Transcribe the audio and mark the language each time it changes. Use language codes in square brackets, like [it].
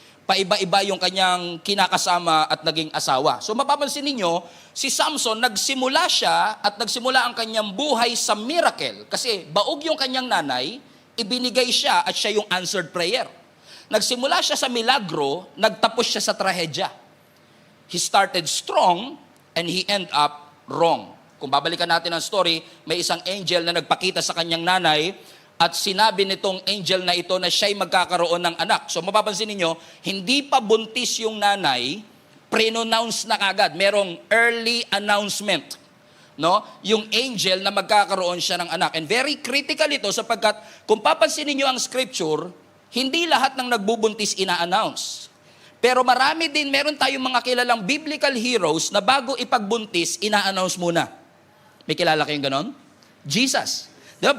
[tl] Paiba-iba yung kanyang kinakasama at naging asawa. So mapapansin ninyo, si Samson nagsimula siya at nagsimula ang kanyang buhay sa miracle kasi baog yung kanyang nanay, ibinigay siya at siya yung answered prayer. Nagsimula siya sa milagro, nagtapos siya sa trahedya. [en] He started strong and he end up wrong. [tl] Kung babalikan natin ang story, may isang angel na nagpakita sa kanyang nanay at sinabi nitong angel na ito na siya'y magkakaroon ng anak. So mapapansin ninyo, hindi pa buntis yung nanay, pre-announce na kagad. Merong early announcement. No? Yung angel na magkakaroon siya ng anak. [en] And very critical [tl] ito sapagkat kung papansin niyo ang scripture, hindi lahat ng nagbubuntis ina-announce. Pero marami din, meron tayong mga kilalang biblical heroes na bago ipagbuntis, ina-announce muna. May kilala kayong ganon? Jesus. Diba?